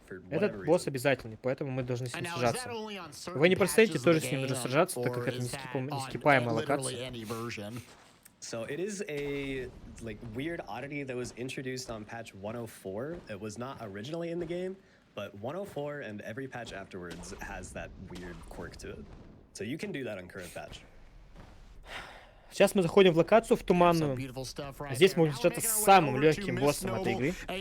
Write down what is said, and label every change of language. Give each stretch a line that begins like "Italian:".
Russian: Этот босс обязательный, поэтому мы должны с ним сражаться. Вы не представляете, тоже с ним нужно сражаться, так как это нескипаемая локация.
English: So it is a weird oddity that was introduced on patch 104. It was not originally in the game, but 104 and every patch afterwards has that weird quirk to it. So you can do that on current patch.
Russian: Сейчас мы заходим в локацию, в туманную. Здесь мы будем сражаться с самым легким боссом этой игры.